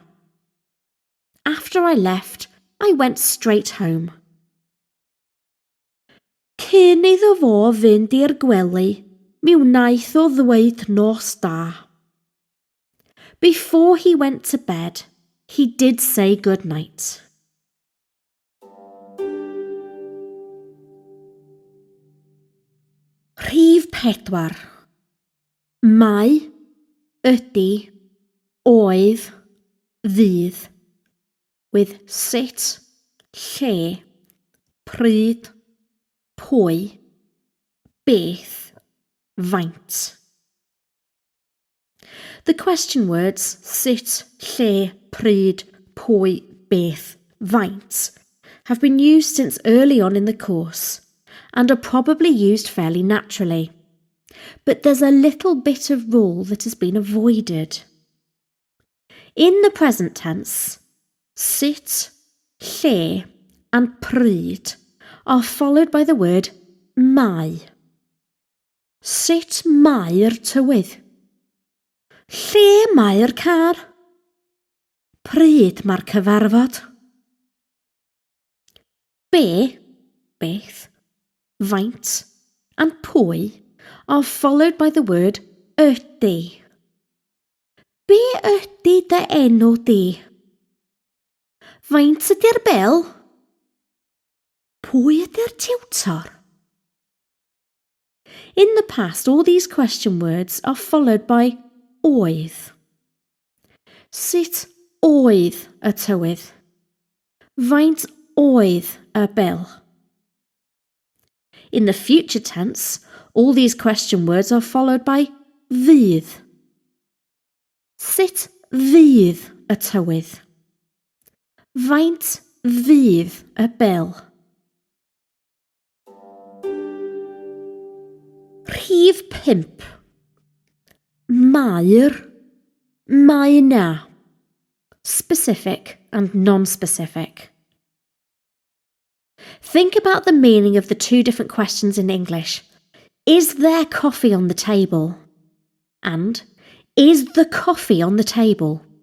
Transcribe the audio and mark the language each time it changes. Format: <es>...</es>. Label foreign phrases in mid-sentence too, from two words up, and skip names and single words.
<en>After I left, I went straight home.</en> <cy>Cyn iddo fo fynd i'r gwely, mi wnaeth o ddweud nos da.</cy> <en>Before he went to bed, he did say good night.</en> <cy>Rhif 4. Mae, ydy, oedd, ddydd, with sut, lle, pryd, pwy, beth, faint.</cy> <en>The question words</en> <cy>sut, lle, pryd, pwy, beth, faint</cy> <en>have been used since early on in the course and are probably used fairly naturally. But there's a little bit of rule that has been avoided. In the present tense,</en> <cy>sut, lle</cy> <en>and pryd are followed by the word mae.</en> <cy>Sut mae'r tywydd? Lle mae'r car? Pryd mae'r cyfarfod? Be, beth, faint</cy> <en>and pwy are followed by the word ydy.</en> <cy>Be ydy dy enw di? Faint ydy'r bil? Pwy ydy'r tiwtor?</cy> <en>In the past, all these question words are followed by oedd.</en> <cy>Sut oedd y tywydd? Faint oedd y bil?</cy> <en>In the future tense, all these question words are followed by fydd.</en> <cy>Sut fydd y tywydd? Faint fydd y bil? Rhif 5. Mae'r, mae na.</cy> <en>Specific and non-specific. Think about the meaning of the two different questions in English. Is there coffee on the table? And is the coffee on the table?</en>